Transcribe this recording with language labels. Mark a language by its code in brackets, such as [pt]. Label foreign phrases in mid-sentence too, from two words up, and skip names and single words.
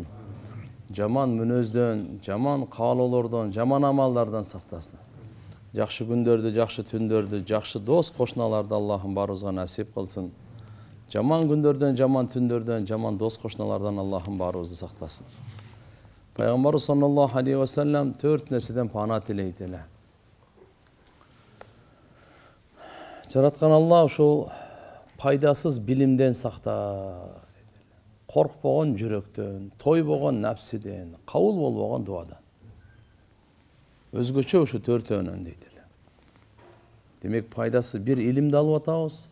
[ky] Жаман мүнөздөн, жаман каалоолордон, жаман амалдардан сактасын. Жакшы күндөрдү, жакшы түндөрдү, жакшы дос кошуналарды Аллахым баарыбызга насип кылсын. Жаман күндөрдөн, жаман түндөрдөн, жаман дос кошуналардан Аллахым баарыбызды сактасын. Пайгамбарыбыз [ar] صلى الله عليه وسلم [ky] 4 нерседен пана тилейт эле. Жараткан Алла ушул пайдасыз билимден сакта. Коркпогон жүрөктөн, тойбогон напсиден, кабыл болбогон дуадан. Өзгөчө ушу төртөөнөн дейт эле. Демек пайдасы бир илимди алып атабыз.